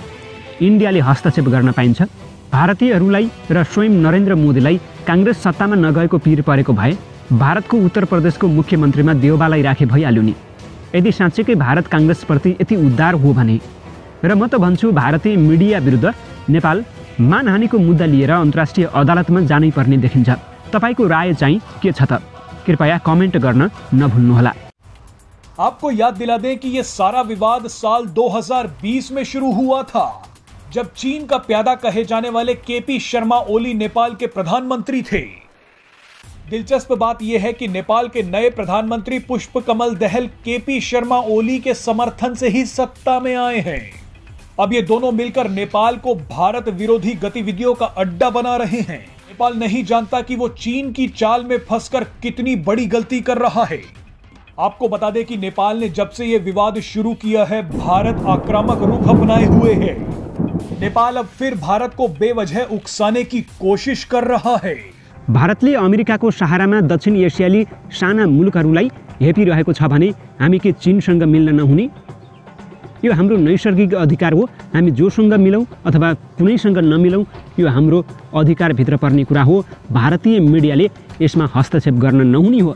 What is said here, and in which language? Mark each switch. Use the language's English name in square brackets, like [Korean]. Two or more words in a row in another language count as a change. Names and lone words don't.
[Nepali] इन्डियाले हस्तक्षेप गर्न पाइन्छ? भारतीयहरूलाई र स्वयं नरेन्द्र मोदीलाई कांग्रेस सत्तामा नगएको पीर परेको भए भारतको उत्तर प्रदेशको मुख्यमन्त्रीमा देउबालाई राखे भइहाल्यो नि। यदि साँच्चैकै भारत कांग्रेसप्रति यति उदार हो भने र म त भन्छु भारतीय मिडिया विरुद्ध नेपाल मानहानिको मुद्दा लिएर अन्तर्राष्ट्रिय अदालतमा जानै पर्ने देखिन्छ। तपाईको राय चाहिँ के छ त? कृपया कमेन्ट गर्न नभुल्नुहोला। [Hindi] आपको याद दिला दें कि यह सारा विवाद साल 2020 में शुरू हुआ था, जब चीन का प्यादा कहे जाने वाले केपी शर्मा ओली नेपाल के प्रधानमंत्री थे। दिलचस्प बात यह है कि नेपाल के नए प्रधानमंत्री पुष्पकमल दहल केपी शर्मा ओली के समर्थन से ही सत्ता में आए हैं। अब ये दोनों मिलकर नेपाल को भारत विरोधी गतिविधियों का अड्डा बना रहे हैं। नेपाल नहीं जानता कि वो चीन की चाल में फंसकर कितनी बड़ी गलती कर रहा है। आपको बता दें कि नेपाल ने जब से ये विवाद शुरू किया है भारत आक्रामक रुख अपनाए हुए है। नेपाल अब फिर भारत को बेवजह उकसाने की कोशिश कर रहा है। [Nepali] भारतले अमेरिकाको सहारामा दक्षिण एसियाली साना मुलुकहरूलाई हेपिरहेको छ भने हामी के चीनसँग मिल्न नहुने? यो हाम्रो नैसर्गिक अधिकार हो। हामी जोसँग मिलौँ अथवा कुनैसँग नमिलौँ, यो हाम्रो अधिकारभित्र पर्ने कुरा हो। भारतीय मिडियाले यसमा हस्तक्षेप गर्न नहुने हो।